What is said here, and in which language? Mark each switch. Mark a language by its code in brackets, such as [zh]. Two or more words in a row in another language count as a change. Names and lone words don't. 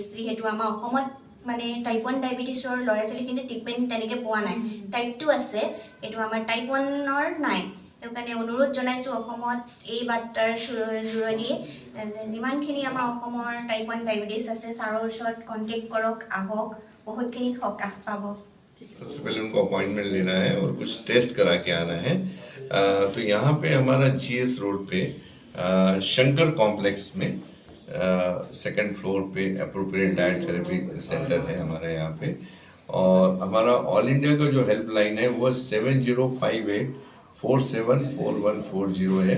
[as] যিহেতু আমাৰ অসমত মানে টাইপ 1 ডায়েবেটিছৰ ল'ৰা ছোৱালীখিনি ট্ৰিটমেণ্ট তেনেকৈ পোৱা নাই। টাইপ 2 আছে, এইটো আমাৰ টাইপ 1ৰ নাই। সেইকাৰণে অনুৰোধ জনাইছোঁ অসমত এই বাৰ্তাৰ যোগেদি যে যিমানখিনি আমাৰ অসমৰ টাইপ 1 ডায়েবেটিছ আছে, ছাৰৰ ওচৰত কণ্টেক্ট কৰক, আহক, বহুতখিনি সকাহ পাব। [hi] सबसे पहले उनको अपॉइंटमेंट लेना है और कुछ टेस्ट करा के आना है। तो यहाँ पे हमारा GS रोड पे शंकर कॉम्प्लेक्स में 2nd फ्लोर पे [en] appropriate diet therapy center [hi] है हमारे यहाँ पे। और हमारा [en] all India [hi] का जो हेल्पलाइन है वो 7058474140 है।